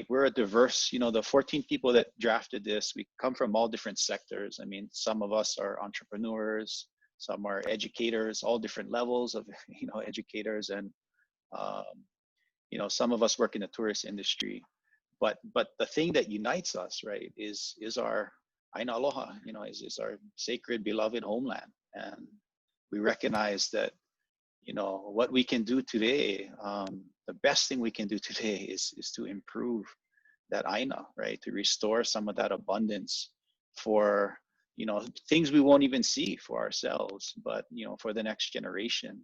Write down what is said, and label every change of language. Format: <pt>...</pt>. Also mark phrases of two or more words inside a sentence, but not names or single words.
<en>We're a diverse, you know, the 14 people that drafted this, we come from all different sectors. I mean, some of us are entrepreneurs, some are educators, all different levels of, you know, educators, and you know, some of us work in the tourist industry. But the thing that unites us, right, is our</en> <haw>ʻāina aloha,</haw> <en>you know, is our sacred, beloved homeland. And we recognize that, you know, what we can do today, the best thing we can do today is to improve that ʻāina, right? To restore some of that abundance for, you know, things we won't even see for ourselves, but, you know, for the next generation.</en>